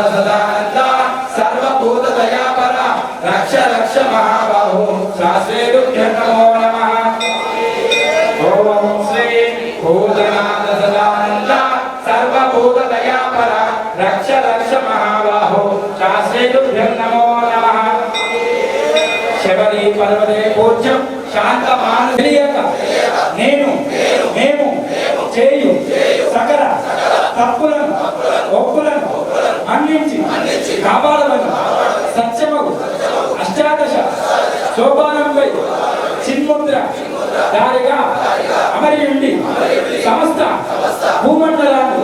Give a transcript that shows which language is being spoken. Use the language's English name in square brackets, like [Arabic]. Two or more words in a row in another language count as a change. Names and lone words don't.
[Sanskrit] सदानन्द सर्वभूतदयापर रक्ष रक्ष महाबाहो शास्त्रेभ्यं नमो नमः ॐ श्री भूतनाथ सदानन्द सर्वभूतदयापर रक्ष रक्ष महाबाहो शास्त्रेभ्यं नमो नमः शबरी पर्वते पूज्यं [Telugu] శాంతమానసియక నేను మేము చేయు సకల తప్పులను ఒప్పులను మన్నించి కాపాడలను సత్యమగు అష్టాదశ శోభానంపై చిన్ముద్ర దారిగా అమరియుండి సమస్త భూమండలాన్ని